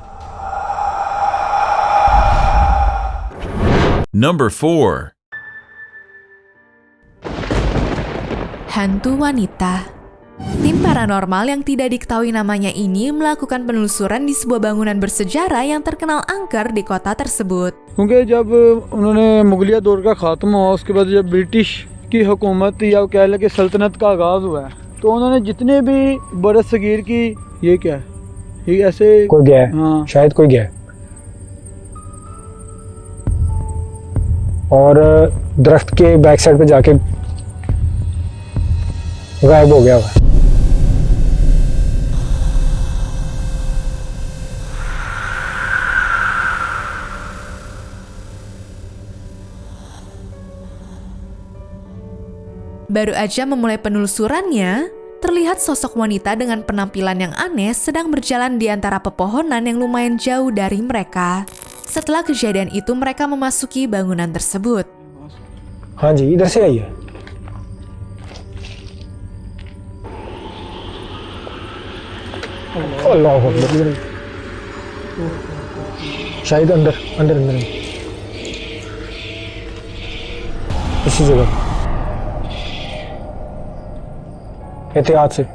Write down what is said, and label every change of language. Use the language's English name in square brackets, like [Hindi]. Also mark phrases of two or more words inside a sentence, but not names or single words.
[Indonesian] Number 4. Hantu wanita. Tim paranormal yang tidak diketahui namanya ini melakukan penelusuran di sebuah bangunan bersejarah yang terkenal angker di kota tersebut. [Urdu] کیونکہ جب انہوں نے مغلیہ دور کا خاتمہ ہوا اس کے بعد جب برٹش کی حکومت یا کہہ لیں کہ سلطنت کا آغاز ہوا ہے تو انہوں نے جتنے بھی برس صغیر کی یہ کیا ہے یہ ایسے کوئی گیا ہے ہاں شاید کوئی گیا ہے اور درخت کے [English] back side [Urdu] پہ جا کے غائب ہو گیا ہوا ہے. [Indonesian] Baru aja memulai penelusurannya, terlihat sosok wanita dengan penampilan yang aneh sedang berjalan di antara pepohonan yang lumayan jauh dari mereka. Setelah kejadian itu, mereka memasuki bangunan tersebut. [Urdu] ہاں جی ادھر سے آئیے. [Arabic] الله أكبر. [Urdu] شاید اندر اندر اندر اسی جگہ احتیاط سے.